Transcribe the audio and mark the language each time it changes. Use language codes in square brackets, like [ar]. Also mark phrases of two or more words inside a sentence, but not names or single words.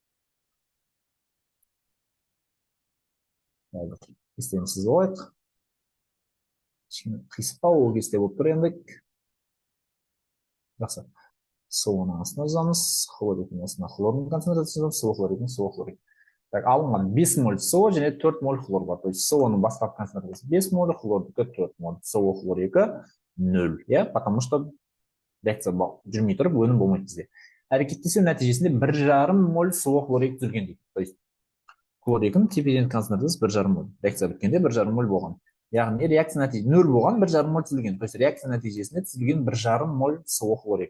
[kk] Кестеміз болайық. Қисықтау ол кесте болып тұр ендік. Жақсы. СО-ның астына жазамыз, хлоридың астына хлордың концентрациясы бар, СО хлоридың СО хлорид. Алынған 5 моль СО және 4 моль хлор бар. [ru] То есть [kk] СО-ның бастапқы концентрациясы 5 моль, хлордікі 4 моль. СО хлор 2 0. [ru] Потому что [kk] реакция жүрмей тұрып, өнім болмайды бізде. Әрекеттесу нәтижесінде 1,5 моль СО хлор 2 түзілген дейді. [ru] То есть [kk] хлор 2-ның тепе теңдік концентрациясы 1,5 моль. Реакция біткенде 1,5 моль болған. Яғни реакция нәтижесі 0 болған, 1,5 моль түзілген. [ru] То есть [kk] реакция нәтижесінде түзілген 1,5 моль СО хлор 2.